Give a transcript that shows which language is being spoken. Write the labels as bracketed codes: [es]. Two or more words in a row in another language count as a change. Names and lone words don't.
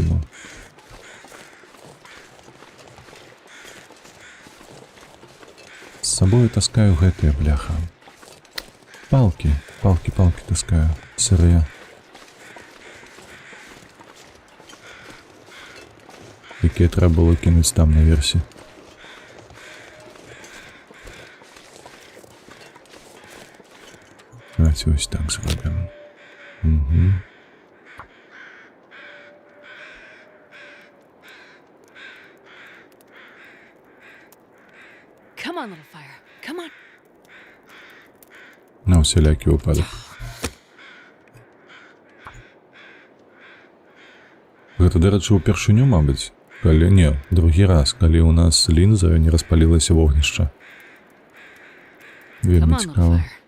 [be] З сабою таскаю гэтыя, бляха. Палки таскаю, сырые. Якія трэба было кінуць там наверсе. [uk] Давайте ось так зробимо. Угу. [en] Come on, little fire. Come on. [be] На усялякі выпадак. Гэта, дарэчы, упершыню, мабыць. Калі не, другі раз, калі ў нас лінза не распалілася вогнішча. Вельмі цікава.